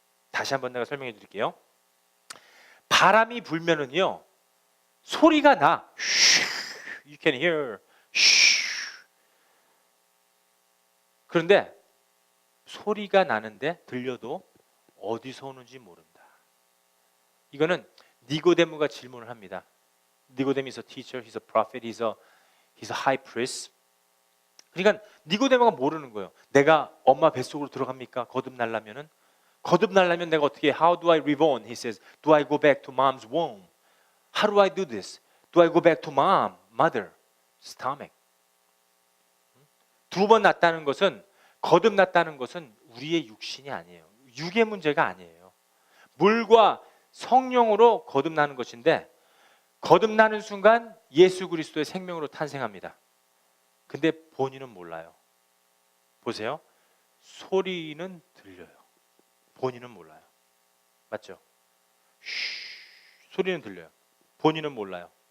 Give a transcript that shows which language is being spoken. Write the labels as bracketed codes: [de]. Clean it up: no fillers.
[ko] 다시 한번 내가 설명해 드릴게요. 바람이 불면은요 소리가 나. [en] You can hear. [ko] 그런데 소리가 나는데 들려도 어디서 오는지 모른다. 이거는 니고데모가 질문을 합니다. [en] 니고데모 is a teacher, he's a prophet, he's a high priest. [ko] 그러니까 니고데모가 모르는 거예요. 내가 엄마 뱃속으로 들어갑니까? 거듭나려면은? 거듭나려면 내가 어떻게? [en] How do I reborn? He says, do I go back to mom's womb? How do I do this? Do I go back to mother, stomach? [ko] 두 번 났다는 것은, 거듭났다는 것은 우리의 육신이 아니에요. 육의 문제가 아니에요. 물과 성령으로 거듭나는 것인데, 거듭나는 순간 예수 그리스도의 생명으로 탄생합니다. 근데 본인은 몰라요. 보세요. 소리는 들려요. 본인은 몰라요. 맞죠? 소리는 들려요. 본인은 몰라요.